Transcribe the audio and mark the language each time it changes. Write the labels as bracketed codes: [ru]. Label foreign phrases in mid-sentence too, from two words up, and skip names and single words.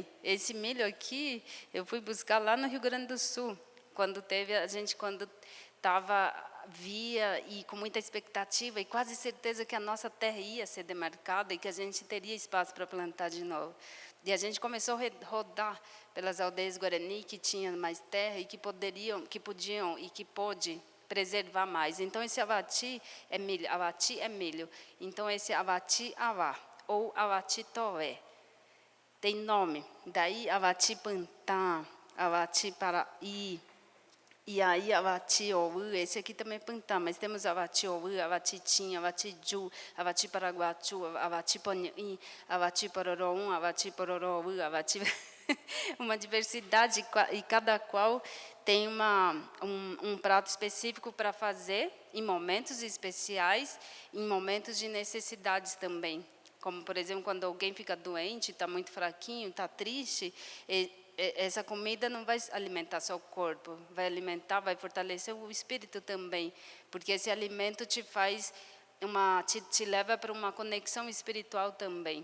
[pt] Esse milho aqui, eu fui buscar lá no Rio Grande do Sul, quando via e com muita expectativa e quase certeza que a nossa terra ia ser demarcada e que a gente teria espaço para plantar de novo. E a gente começou a rodar pelas aldeias Guarani que tinham mais terra e que podiam e que pôde preservar mais. Então, esse avati é milho. Então, esse avati-avá, ou avati-toé, tem nome. Daí, [gn] avati-pantã, avati-paraí, [pt] e aí, avati-ouã, esse aqui também é pantã, mas temos [gn] avati-ouã, avati-tim, avati-ju, avati-paraguatu, avati-panhim, avati-pororoum, avati-pororoú, avati... [pt] uma diversidade, e cada qual tem um prato específico para fazer em momentos especiais, em momentos de necessidades também. Como, por exemplo, quando alguém fica doente, está muito fraquinho, está triste, essa comida não vai alimentar só o corpo, vai alimentar, vai fortalecer o espírito também, porque esse alimento te faz te leva para uma conexão espiritual também.